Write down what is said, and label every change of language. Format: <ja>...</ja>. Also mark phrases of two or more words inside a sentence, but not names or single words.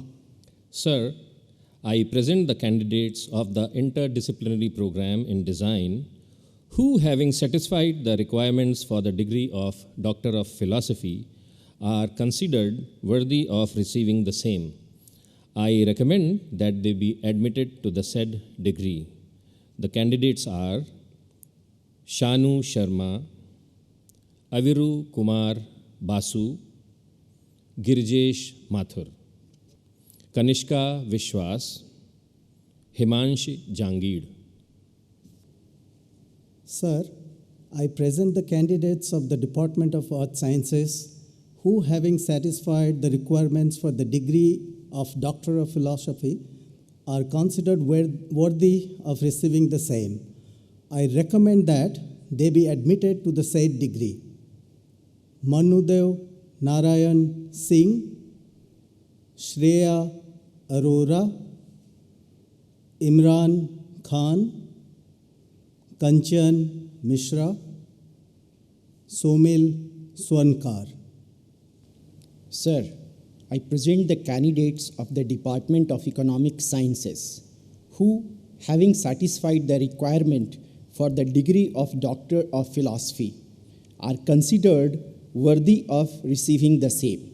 <en>Sir, I present the candidates of the interdisciplinary program in design who, having satisfied the requirements for the degree of Doctor of Philosophy, are considered worthy of receiving the same. I recommend that they be admitted to the said degree. The candidates are Shanu Sharma, Aviru Kumar Basu, Girjesh Mathur, Kanishka Vishwas, Himanshi Jangir. Sir, I present the candidates of the Department of Earth Sciences who, having satisfied the requirements for the degree of Doctor of Philosophy, are considered worthy of receiving the same. I recommend that they be admitted to the said degree. Manudev Narayan Singh, Shreya Arora, Imran Khan, Kanchan Mishra, Somil Swankar. Sir, I present the candidates of the Department of Economic Sciences who, having satisfied the requirement for the degree of Doctor of Philosophy, are considered worthy of receiving the same.</en>